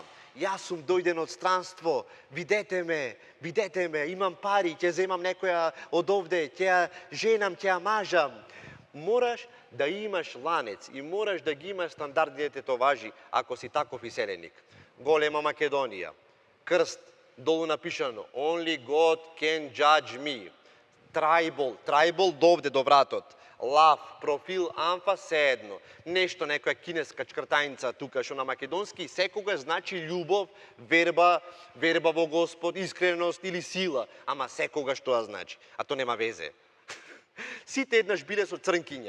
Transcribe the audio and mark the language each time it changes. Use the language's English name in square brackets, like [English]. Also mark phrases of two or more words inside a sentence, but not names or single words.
[Macedonian] Јас сум дојден од странство, видете ме, имам пари, ќе земам некоја од овде, ќе ја женам, ќе ја мажам. Мораш да имаш ланец и мораш да ги имаш стандардните товажи ако си таков иселеник. Голема Македонија. Крст, долу напишано [English] Only God can judge me. [Macedonian] Tribal довде до вратот. Лав, профил, амфа, седно. Нешто, некоја кинеска чкртајница тука, што на македонски секогаш значи љубов, верба во Господ, искреност или сила. Ама секогаш тоа значи. А то нема везе. Сите еднаш биле со црнкиња.